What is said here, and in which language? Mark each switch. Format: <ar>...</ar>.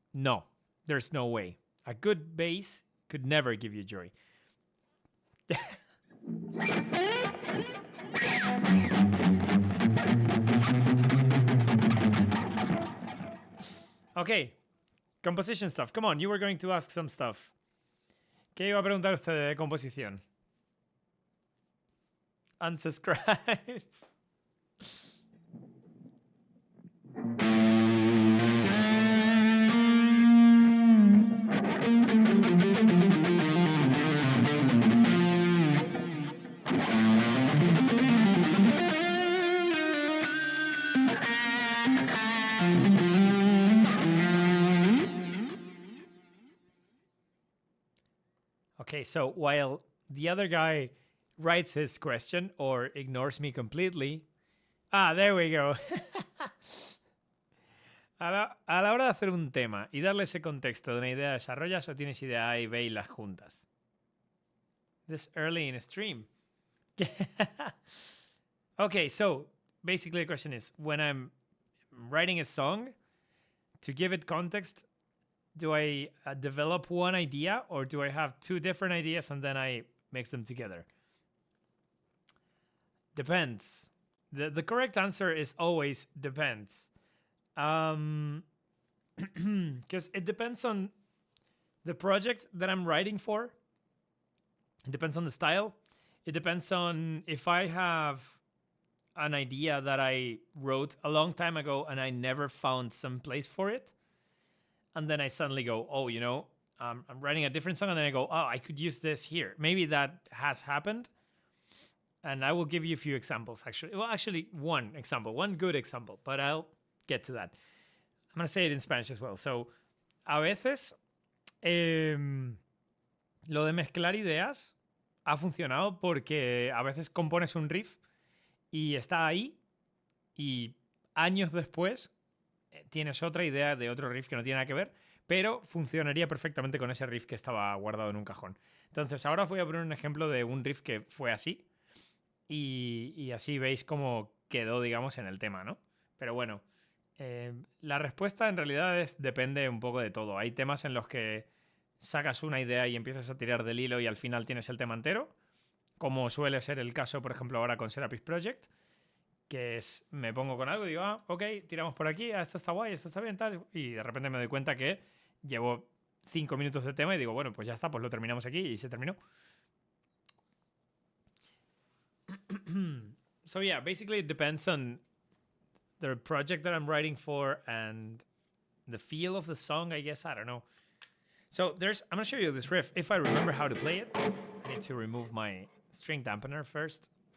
<en>No, there's no way. A good bass could never give you joy. Okay, composition stuff. Come on, you were going to ask some stuff.</en> <es>¿Qué iba a preguntar usted de composición?</es> <en>Unsubscribes. Okay, so while the other guy writes his question or ignores me completely. There we go.</en> <es>A la hora de hacer un tema y darle ese contexto de una idea, ¿desarrollas o tienes idea A y B y las juntas?</es> <en>This early in a stream. Okay, so basically the question is, when I'm writing a song, to give it context, do I develop one idea or do I have two different ideas and then I mix them together? Depends. The correct answer is always depends. Because it depends on the project that I'm writing for. It depends on the style. It depends on if I have an idea that I wrote a long time ago and I never found some place for it. And then I suddenly go, oh, you know, I'm writing a different song. And then I go, oh, I could use this here. Maybe that has happened. And I will give you a few examples, actually. Well, actually, one example, one good example, but I'll get to that. I'm going to say it in Spanish as well.</en> <es>So, a veces, lo de mezclar ideas ha funcionado porque a veces compones un riff y está ahí y años después tienes otra idea de otro riff que no tiene nada que ver, pero funcionaría perfectamente con ese riff que estaba guardado en un cajón. Entonces, ahora os voy a poner un ejemplo de un riff que fue así. Y así veis cómo quedó, digamos, en el tema, ¿no? Pero bueno, la respuesta en realidad depende un poco de todo. Hay temas en los que sacas una idea y empiezas a tirar del hilo y al final tienes el tema entero, como suele ser el caso, por ejemplo, ahora con Serapis Project, que es, me pongo con algo y digo, ok, tiramos por aquí, esto está guay, esto está bien, tal, y de repente me doy cuenta que llevo 5 minutos de tema y digo, bueno, pues ya está, pues lo terminamos aquí y se terminó.</es> <en>So yeah, basically it depends on the project that I'm writing for and the feel of the song, I guess. I don't know. So I'm going to show you this riff. If I remember how to play it, I need to remove my string dampener first.</en>